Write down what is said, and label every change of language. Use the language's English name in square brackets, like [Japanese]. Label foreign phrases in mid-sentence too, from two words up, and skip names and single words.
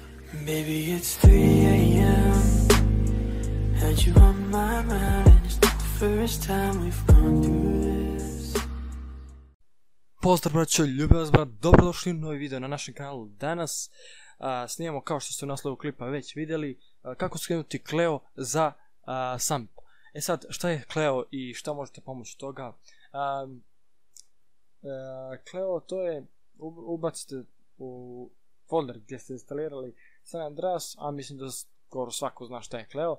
[English] Baby, it's 3 a.m. Had you on my mind, and it's not the first time we've gone through this. [Bosnian] Pozdrav braćo, ljubim vas brat, dobrodošli u novi video na našem kanalu. Danas snimamo, kao što ste u naslovu klipa već vidjeli, kako skinuti Cleo za SAMP. E sad, šta je Cleo i šta možete pomoći toga? Cleo to je, ubacite u folder gdje ste instalirali San Andreas, a mislim da skoro svako zna šta je Cleo.